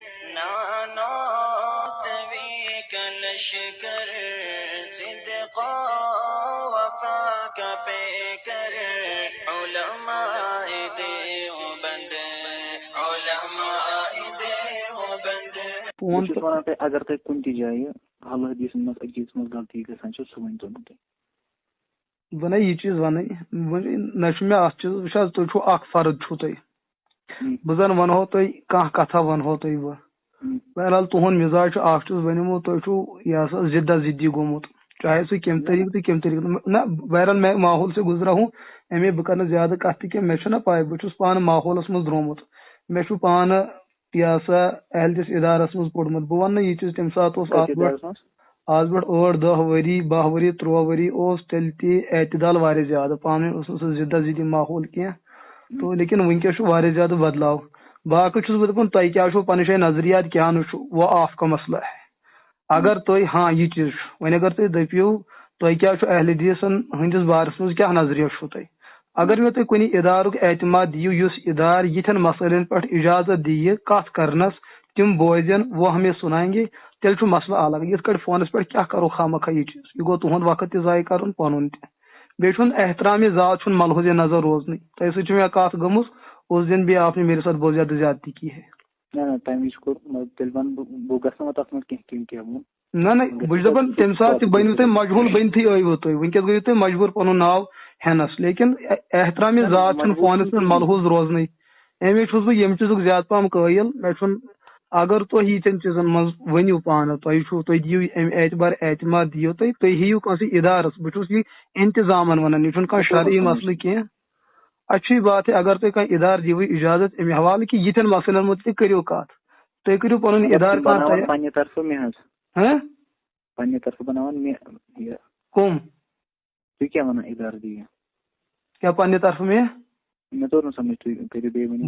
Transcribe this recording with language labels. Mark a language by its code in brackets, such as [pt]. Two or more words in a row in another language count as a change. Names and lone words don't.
[ur] نانو توی کلشکر صدقا وفا کا پیکر علماء دیوبند [ks] بہٕ چھُس وَنان تۄہہِ اگر تۄہہِ کُنہِ تہِ جایہِ اللہ حدیثن منٛز أکِس منٛز غلطی گژھان چھِ سُہ ؤنۍتو مےٚ تُہۍ. بہٕ نَے یہِ چیٖز وَنٕنۍ نہ چھُ مےٚ اَتھ چیٖز وٕچھ حظ تُہۍ چھُو اکھ فرد چھُو تۄہہِ بہٕ زن وَنہو تۄہہِ کانٛہہ کتھا وَنہو تۄہہِ بہٕ بہرحال تُہُنٛد مِزاج چھُ اکھ چیٖز ؤنِمو تۄہہِ چھُو یہِ ہسا زِدہ زِدی گوٚمُت چاہے سُہ کَمہِ طریٖقہٕ تہٕ کَمہِ طریٖقہٕ نہ [ur] بہرحال میں ماحول سے گُزرا ہوں [ks] اَمے بہٕ کرٕ نہٕ زیادٕ کتھ تہِ کینٛہہ مےٚ چھُنہ پاے بہٕ چھُس پانہٕ ماحولس منٛز درٛامُت مےٚ چھُ پانہٕ یہِ ہسا اہلِس ادارس منٛز پوٚرمُت بہٕ وَنہٕ نہٕ یہِ چیٖز تَمہِ ساتہٕ اوس آز برونٛٹھ 8-10 ؤری 12 ؤری 13 ؤری اوس تیٚلہِ تہِ اعتدال واریاہ زیادٕ پانہٕ ؤنۍ اوس نہٕ سُہ زِدہ زِدی ماحول کینٛہہ تو لیکن وٕنکیٚس چھُ واریاہ زیادٕ بدلاو باقٕے چھُس بہٕ دَپان تۄہہِ کیٛاہ چھُو پنٕنۍ جایہِ نظریات کیٛاہ نہٕ چھُ [ur] وہ آپ کا مسئلہ ہے [ks] اگر تُہۍ ہاں یہِ چیٖز چھُ وۄنۍ اگر تُہۍ دٔپِو تۄہہِ کیٛاہ چھُ اہلِ حدیثن ہٕنٛدِس بارس منٛز کیٛاہ نظریہ چھُو تۄہہِ اگر مےٚ تُہۍ کُنہِ ادارُک اعتماد دِیِو یُس ادارٕ یِتھٮ۪ن مسٲیلن پٮ۪ٹھ اجازت دِیہِ کتھ کرنس تِم بوزن [ur] وہ ہمیں سُنائیں گے [ks] تیٚلہِ چھُ مسلہٕ الگ یِتھ کٲٹھۍ فونس پٮ۪ٹھ کیٛاہ کرو خامخا یہِ چیٖز یہِ گوٚو تُہُنٛد وقت تہِ ضایہِ کرُن پنُن تہِ بیٚیہِ چھُنہٕ احترام ذات چھُنہٕ ملحوظ نظر روزنٕے تۄہہِ سۭتۍ چھِ مےٚ کتھ گٔمٕژ [ur] اس دن بھی آپ نے میرے ساتھ بہت زیادہ زیادتی کی ہے [ks] نہ تمہِ وِزِ کوٚر تیٚلہِ وَنہٕ بہٕ گژھٕ نہٕ تتھ منٛز کینٛہہ کینٛہہ ووٚن نہ بہٕ چھُس دپان تمہِ ساتہٕ تہِ بٔنِو تُہۍ مجہوٗل بٔنتھٕے ٲیوٕ تُہۍ وٕنکیٚس گٔیِو تُہۍ مجبوٗر پنُن ناو ہٮ۪نس لیکن احترام ذات چھُنہٕ فونس پٮ۪ٹھ ملحوظ روزنٕے امی چھُس بہٕ ییٚمہِ چیٖزُک زیادٕ پہم قٲیل مےٚ چھُنہٕ اگر تُہۍ ییٖتٮ۪ن چیٖزن منٛز ؤنِو پانہٕ تُہۍ دِیِو امہِ اعتبار اعتماد دِیِو تُہۍ ہیٚیِو کٲنٛسہِ ادارس بہٕ چھُس یہِ انتظامن ونان یہِ چھُنہٕ کانٛہہ شرعی مسلہٕ کینٛہہ [ur] اچھی بات ہے [ks] اگر تُہۍ کانٛہہ ادارٕ دِیِو اجازت امہِ حوالہٕ کہِ یِتھٮ۪ن مسلن متعلق کٔرِو کتھ تُہۍ کٔرِو پنُن ادارٕ کانٛہہ پننہِ طرفہٕ مےٚ حظ پننہِ طرفہٕ بناوان مےٚ یہِ کٕم تُہۍ کیٛاہ ونان ادارٕ دِیِو کیٛاہ پننہِ طرفہٕ مےٚ توٚر نہٕ سمجھ تُہۍ کٔرِو بیٚیہِ ؤنِو